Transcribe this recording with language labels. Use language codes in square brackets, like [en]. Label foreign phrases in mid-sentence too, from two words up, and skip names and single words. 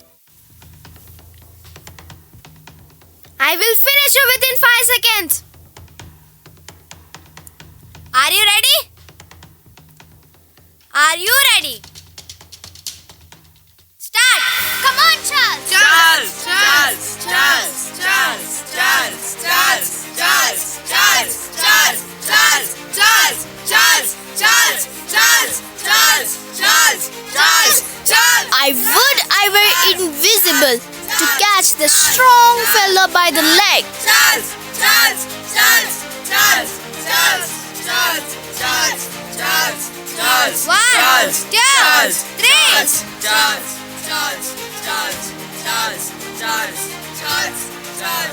[en] I will finish you within 5 seconds. Are you ready? Are you ready? Start! Come on, Charles! Charles! Charles! Charles! Charles! Charles! Charles! Charles! Charles! Charles! Charles! Charles! Charles! Charles! Charles! Charles! Charles! Charles! Charles! I would I were invisible to catch the strong fellow by the leg. Charles! Charles! Charles! Charles! Charles! Charles! Charles! Charles! Charles! 1, 2, 3. Charles! Charles! Charles! Charles! Charles! Charles! Charles! Charles! Charles!